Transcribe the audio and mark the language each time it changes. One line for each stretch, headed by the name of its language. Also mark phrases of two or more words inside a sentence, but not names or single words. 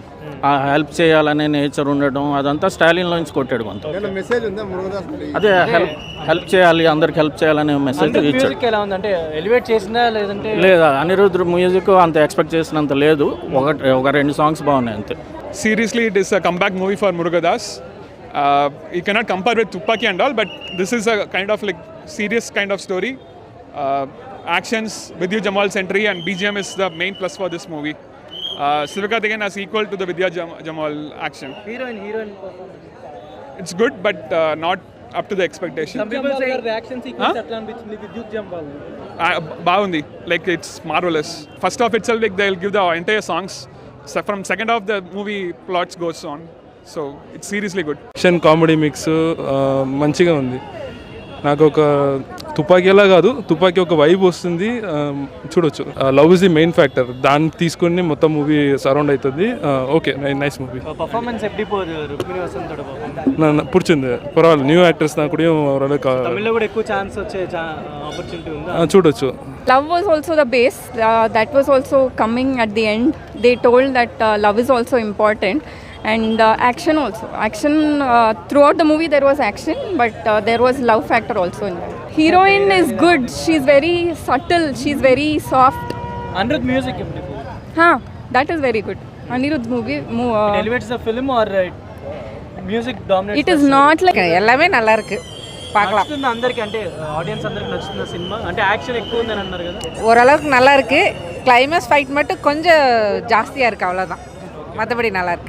Telugu: హెల్ప్ చేయాలనే నేచర్ ఉండడం అదంతా స్టాలిన్లోంచి కొట్టాడు కొంత. అదే హెల్ప్ చేయాలి, అందరికి హెల్ప్ చేయాలనే మెసేజ్ లేదా. అనిరుద్ధ్ మ్యూజిక్ అంత ఎక్స్పెక్ట్ చేసినంత లేదు. ఒక 2 songs బాగున్నాయి అంతే.
English: Seriously, it is a comeback movie for Murugadas. You cannot compare with Tupaki and all, but this is a kind of like serious kind of story. Actions, Vidya Jamal's entry and BGM is the main plus for this movie. Sivakarthikeyan is equal to the Vidya Jamal action. Heroine It's good, but not up to the expectation. Some people say reaction sequence atlan with Vidya Jamal. Bagundi, like it's marvelous. First off itself, like they'll give the entire songs. So from second half the movie plots goes on. So it's seriously good. action comedy mix
Telugu: మంచిగా ఉంది. నాకు ఒక తుపాకీలా కాదు, తుపాకీ ఒక వైబ్ వస్తుంది, చూడొచ్చు.
English: love is the main factor,
Telugu: దాన్ని తీసుకుని మొత్తం
English: movie surround అవుతుంది. okay, nice movie.
Tamil: పర్ఫార్మెన్స్ எப்படி போகுது ருக்மிணி வசந்தோட பர்ஃபார்மன்ஸ்?
Telugu: నాకు పుడిచింది, పర్వాలేదు.
English: new actors
Telugu: నాకు కూడా తమిళ్లో కూడా ఎక్కువ ఛాన్స్ వచ్చే ఆపర్చునిటీ ఉందా? చూడొచ్చు.
English: Love was also the base. That was also coming at the end. They told that love is also important. And action also. Action throughout the movie there was action, but there was love factor also in that. Heroine is good. She's very subtle. She's very soft.
Tamil: Anirudh music எப்படி போகுது?
English: That is very good. Anirudh movie it elevates the film or music dominates? It is not like
Tamil: எல்லாமே நல்லா இருக்கு.
English: பார்க்கலாம்.
Telugu: நச்சுது అందరికి అంటే ఆడియన్స్ అందరికి నచ్చుతున్న సినిమా అంటే యాక్షన్ ఎక్కువ ఉందని అన్నారు కదా.
Tamil: ஓரளவுக்கு நல்லா இருக்கு. கிளைமேக்ஸ் ஃபைட் மட்டும் கொஞ்சம் ஜாஸ்தியா இருக்கு, அவ்வளவுதான். மற்றபடி நல்லா இருக்கு.